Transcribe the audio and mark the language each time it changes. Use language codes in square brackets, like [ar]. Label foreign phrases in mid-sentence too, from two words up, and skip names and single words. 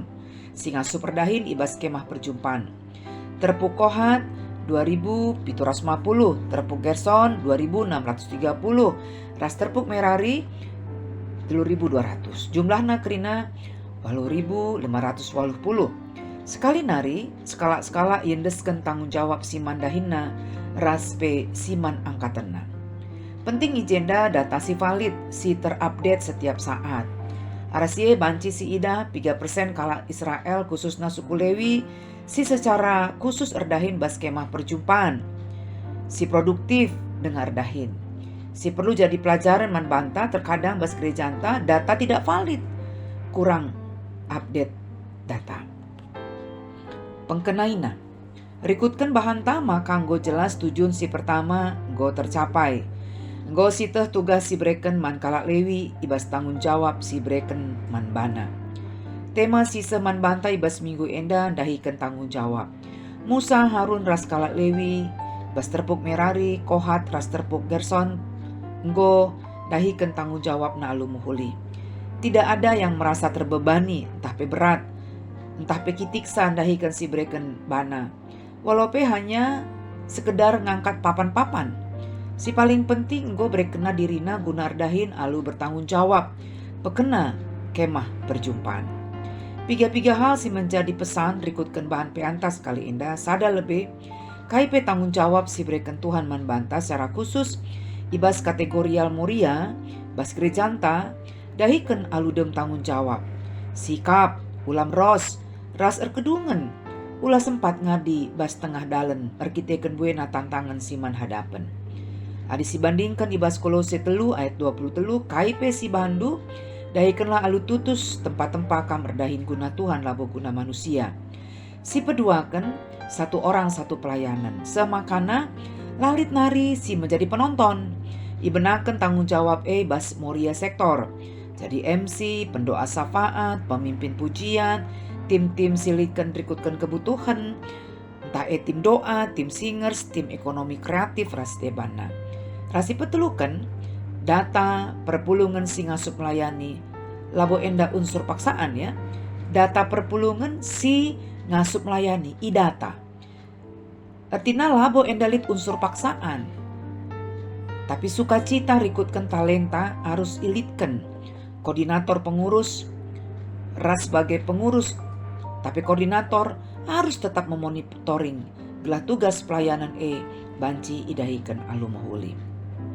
[btx] Si ngasup erdahin ibas kemah perjumpaan. Terpuk Kohat 2.750, terpuk Gerson 2.630, ras terpuk Merari 3.200. Jumlahna kerina 8.580. Sekali nari, skala-skala yendesken tanggung jawab si mandahinna ras pe siman angkatenna. Penting agenda data si valid, si terupdate [id] setiap saat. [btx] Arasie banci si ida 3% kala Israel khususna suku Lewi si secara khusus erdahin bas kemah perjumpaan. Si produktif dengar dahin. Si perlu jadi pelajaran man banta terkadang bas gereja anta [id] data tidak valid. Kurang update data. [btx] Pengkenaina. Rikutkan bahan tama kanggo jelas tujuan si pertama go tercapai. Go si teh tugas si breken man kalak Lewi ibas tanggung jawab si breken man bana. Tema sisa man bantai ibas minggu enda dahikan tanggung jawab. Musa Harun ras kalak Lewi bas terpuk Merari Kohat ras terpuk Gerson go dahikan tanggung jawab na alu muhuli. [id] Tidak ada yang merasa terbebani [btx] entah pe berat entah pe kitiksan dahikan si breken bana. [id] Walaupun hanya sekedar ngangkat papan-papan. [btx] Si paling penting enggo berkena dirina gunar dahin alu bertanggung jawab. Pekena kemah perjumpaan. Piga-piga hal si menjadi pesan rikutkan bahan peantas kali indah sada lebih. KIP tanggung jawab si berikan Tuhan man banta secara khusus. Ibas kategorial muria, bas gerejanta, dahikan aludem tanggung jawab. Sikap, ulam ras erkedungan. Ulah sempat ngadi bas tengah dalen erkiteken buena tantangan siman hadapan. Adi si bandingkan ibas Kolose 3 ayat 23 KIP si bandu dahikanlah alu tutus tempat-tempat kam erdahin guna Tuhan labo guna manusia. [id] Si peduakan satu orang satu pelayanan. [btx] Semakana lalit nari si menjadi penonton. Ibenakan tanggung jawab bas moria sektor. [id] Jadi MC, pendoa syafaat, pemimpin pujian, tim-tim silikan rikutkan kebutuhan, entah tim doa, tim singers, tim ekonomi kreatif [btx] ras debana. Rasi petelukan data perpulungan si ngasup melayani labo enda unsur paksaan ya. Data perpulungan si ngasup melayani idata. Artinya labo endalit unsur paksaan. Tapi sukacita rikutkan talenta harus ilitkan. [id] Koordinator pengurus ras sebagai pengurus tapi koordinator harus tetap memonitoring gelah tugas pelayanan [btx] banci idahikan alu mahuli.